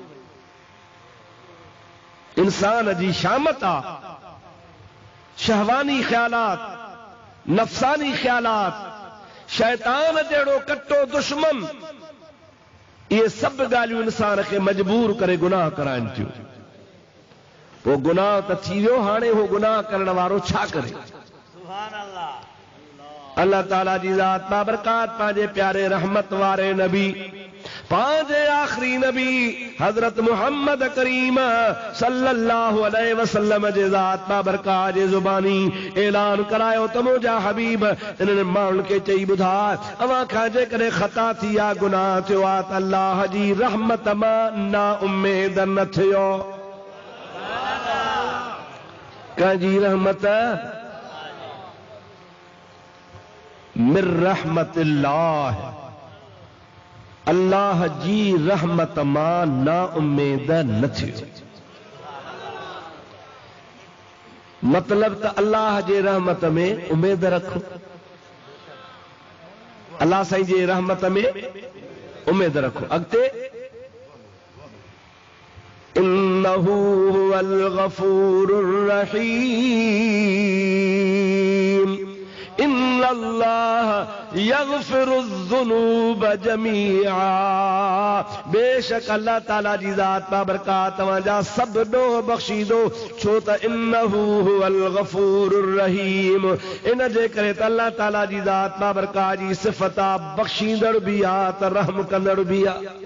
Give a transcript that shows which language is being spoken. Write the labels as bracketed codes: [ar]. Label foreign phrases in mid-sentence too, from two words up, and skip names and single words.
[sd] इंसान जी शामत आहे शहवानी ख्यालात, नफ़सानी ख्यालात, शैतान जहिड़ो कट्टो दुश्मन, ये सभु ॻाल्हियूं इंसान खे मजबूर करे गुनाह कराइनि थियूं। पोइ गुनाह त थी वियो, हाणे हो गुनाह करण वारो छा करे? अल्लाह ताला जी ज़ात बाबरकात पंहिंजे प्यारे रहमत वारे नबी, पंहिंजे आख़िरी नबी हज़रत मुहम्मद करीम [ar] صلى الله عليه وسلم [sd] जे ज़ात बाबरकात जे ज़ुबानी ऐलान करायो त मुंहिंजा हबीब इन्हनि माण्हुनि खे चई ॿुधाए, अवां खां जेकॾहिं ख़ता थी आहे, गुनाह थियो आहे, त अल्लाह जी रहमत मां ना उम्मीद न थियो। कंहिंजी रहमत? [ar] من رحمة الله, [sd] अल्लाह जी रहमत मां ना उम्मीद न थियो। मतलब त अल्लाह जे रहमत में उम्मीद रखो, अल्लाह साईं जे रहमत में उम्मीद रखो। [ar] अॻिते إنه هو الغفور الرحيم إن الله يغفر الذنوب جميعا, [sd] बेशक अल्लाह ताला जी ज़ात बाबरकात तव्हांजा सभु ॾोह बख़्शींदो। छो त [ar] إنه هو الغفور الرحيم, [sd] इन जे करे त अल्लाह ताला जी ज़ात बाबरकात जी सिफ़त आहे, बख़्शींदड़ बि आहे त रहम कंदड़ बि आहे।